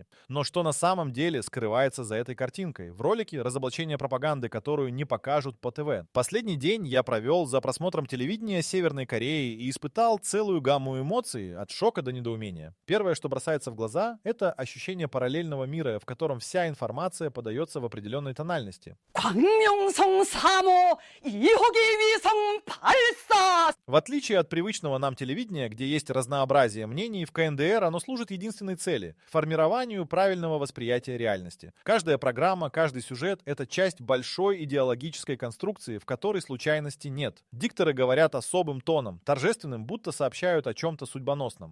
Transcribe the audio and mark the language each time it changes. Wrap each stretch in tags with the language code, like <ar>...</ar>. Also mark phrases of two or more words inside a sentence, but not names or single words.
<ru>Но что на самом деле скрывается за этой картинкой? В ролике разоблачение пропаганды, которую не покажут по ТВ. Последний день я провел за просмотром телевидения Северной Кореи и испытал целую гамму эмоций, от шока до недоумения. Первое, что бросается в глаза, это ощущение параллельного мира, в котором вся информация подается в определенной тональности.</ru> <ko>광명성 3호 2호기 위성 발사!</ko> <ru>В отличие от привычного нам телевидения, где есть разнообразие мнений, в КНДР оно служит единственной цели — формированию правильного восприятия реальности. Каждая программа, каждый сюжет — это часть большой идеологической конструкции, в которой случайности нет. Дикторы говорят особым тоном, торжественным, будто сообщают о чем-то судьбоносном.</ru>